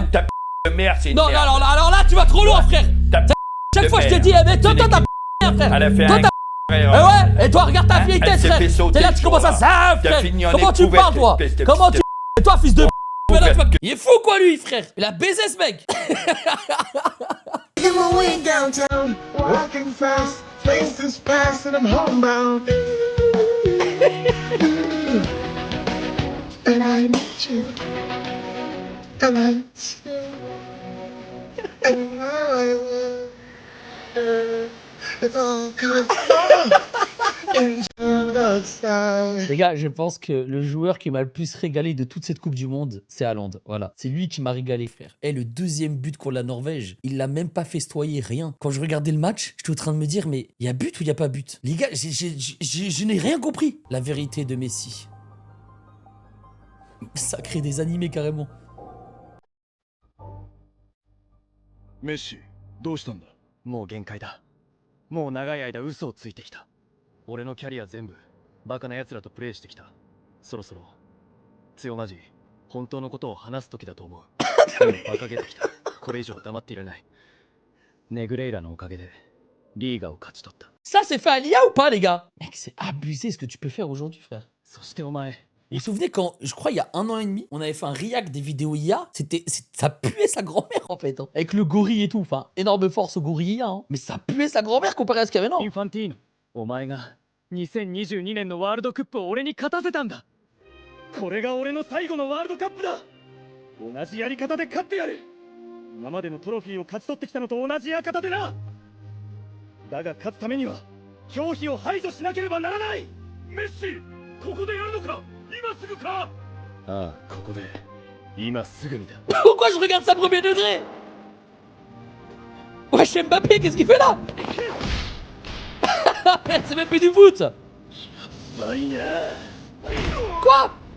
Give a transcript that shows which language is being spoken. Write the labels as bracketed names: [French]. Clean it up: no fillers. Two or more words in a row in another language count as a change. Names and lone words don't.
[French] Même ta de mère, c'est une non, merde. alors là, tu vas trop loin, frère. Chaque fois, je te dis, eh, mais toi, t'as frère. Elle a fait toi, ouais, et toi, regarde ta vieille tête, frère. T'es là, tu commences à ça, frère. Comment tu parles, toi? Comment tu... Et toi, fils de... Il est fou, quoi, lui, frère. Il a baisé, ce mec. [English] Downtown, walking fast, faces past and I'm homebound. And I need you. And I need you. And I will. It's all good. [French] Les gars, je pense que le joueur qui m'a le plus régalé de toute cette Coupe du Monde, c'est Haaland. Voilà, c'est lui qui m'a régalé, frère. Et le deuxième but contre la Norvège, il l'a même pas festoyé, rien. Quand je regardais le match, j'étais en train de me dire, mais il y a but ou il y a pas but? Les gars, je n'ai rien compris. La vérité de Messi. Ça crée des animés carrément. Messi, [Japanese] どうしたんだ? もう限界だ。もう長い間嘘をついてきた。俺のキャリア全部バカな奴らとプレイしてきた。そろそろ強マジ本当のことを話す時だと思う。もう馬鹿げてきた。これ以上黙っていられない。ネグレイラのおかげでリーガを勝ち取った。 [French] Ça, c'est fait à l'IA ou pas, les gars? Mec, c'est abusé ce que tu peux faire aujourd'hui, frère. [Japanese] そしてお前、 [French] Vous vous souvenez quand, je crois, il y a 1 an et demi, on avait fait un react des vidéos IA. Ça puait sa grand-mère, en fait. Hein. Avec le gorille et tout. Enfin, énorme force au gorille IA. Hein. Mais ça puait sa grand-mère comparé à ce qu'il y avait, non? [Japanese] インファンティーノ、お前が2022年のワールドカップを俺に勝たせたんだ。これが俺の最後のワールドカップだ。同じやり方で勝ってやる。今までのトロフィーを勝ち取ってきたのと同じやり方でな。だが勝つためには狂気を排除しなければならない。メッシ、ここでやるのか？今すぐか？ああ、ここで今すぐにだ。 [French] Pourquoi je regarde ça premier degré? Wesh, Mbappé, qu'est-ce qu'il fait là? C'est même plus du foot. Quoi?